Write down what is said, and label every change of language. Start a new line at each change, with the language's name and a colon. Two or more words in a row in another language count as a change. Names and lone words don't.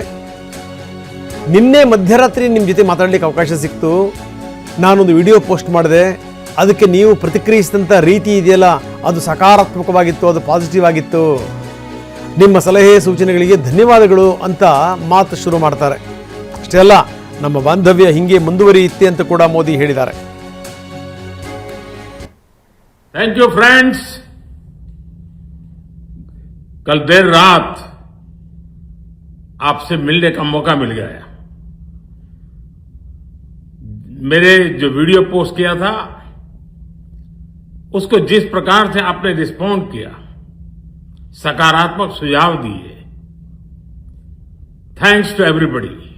Kannada: ನಿನ್ನೆ ಮಧ್ಯರಾತ್ರಿ ನಿಮ್ಮ ಜೊತೆ ಮಾತಾಡಲಿಕ್ಕೆ ಅವಕಾಶ ಸಿಕ್ತು, ನಾನೊಂದು
English: video post
Kannada: ಮಾಡಿದೆ, ಅದಕ್ಕೆ ನೀವು ಪ್ರತಿಕ್ರಿಯಿಸಿದಂಥ ರೀತಿ ಇದೆಯಲ್ಲ ಅದು ಸಕಾರಾತ್ಮಕವಾಗಿತ್ತು, ಅದು ಪಾಸಿಟಿವ್ ಆಗಿತ್ತು, ನಿಮ್ಮ ಸಲಹೆ ಸೂಚನೆಗಳಿಗೆ ಧನ್ಯವಾದಗಳು ಅಂತ ಮಾತು ಶುರು ಮಾಡ್ತಾರೆ. ಅಷ್ಟೇ ಅಲ್ಲ, ನಮ್ಮ ಬಾಂಧವ್ಯ ಹಿಂಗೆ ಮುಂದುವರಿಯುತ್ತೆ ಅಂತ ಕೂಡ ಮೋದಿ ಹೇಳಿದ್ದಾರೆ.
English: thank you friends.
Hindi: कल देर रात आपसे मिलने का मौका मिल गया. मेरे जो
English: video post
Hindi: किया था उसको जिस प्रकार से आपने रिस्पॉन्ड किया, सकारात्मक सुझाव दिए,
English: thanks to everybody.